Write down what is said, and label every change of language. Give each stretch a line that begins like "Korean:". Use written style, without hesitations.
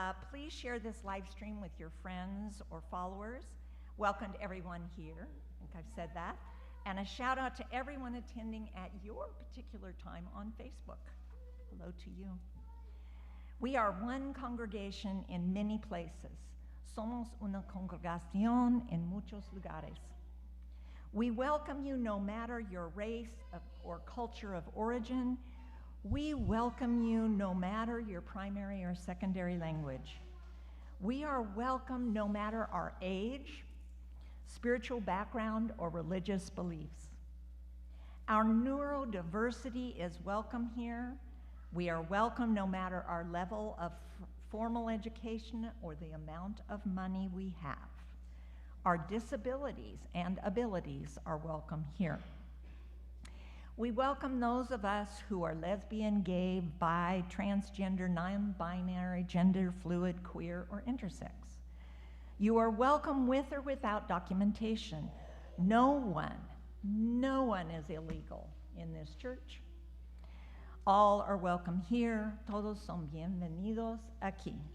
English: Please share this live stream with your friends or followers. Welcome to everyone here. I think I've said that. And a shout out to everyone attending at your particular time on Facebook. Hello to you. We are one congregation in many places.
Spanish: Somos una congregación en muchos lugares.
English: We welcome you no matter your race or culture of origin. We welcome you no matter your primary or secondary language. We are welcome no matter our age, spiritual background, or religious beliefs. Our neurodiversity is welcome here. We are welcome no matter our level of formal education or the amount of money we have. Our disabilities and abilities are welcome here. We welcome those of us who are lesbian, gay, bi, transgender, non-binary, gender fluid, queer, or intersex. You are welcome with or without documentation. No one is illegal in this church. All are welcome here.
Spanish: Todos son bienvenidos aquí.